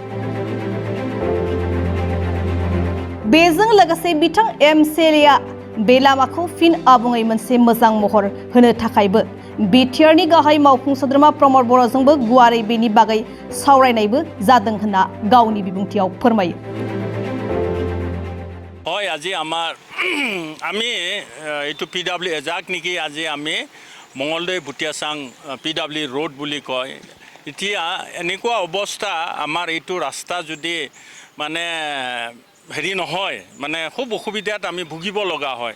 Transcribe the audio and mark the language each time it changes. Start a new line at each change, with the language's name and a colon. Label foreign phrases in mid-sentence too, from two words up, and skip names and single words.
Bodo: बेजों लोगोसे बिथां Mcla बे लामाखौ फिन आबुङै मोनसे मोजां महर होनो थाखायबो बिटिआरनि गाहाय मावफुं सोद्रोमा प्रमद बर'जोंबो गुवारै बेनि बागै सावरायनायबो जादों होनना गावनि बिबुंथियाव फोरमायो।
Assamese: হয় আজি আমি এইটো PW যাক নেকি আজি আমি মঙ্গলদৈ বুটিয়াচাং PW ৰোড বুলি কয়। এতিয়া এনেকুৱা অৱস্থা আমাৰ এইটো ৰাস্তা যদি মানে হেৰি নহয় মানে খুব অসুবিধাত আমি ভুগিব লগা হয়।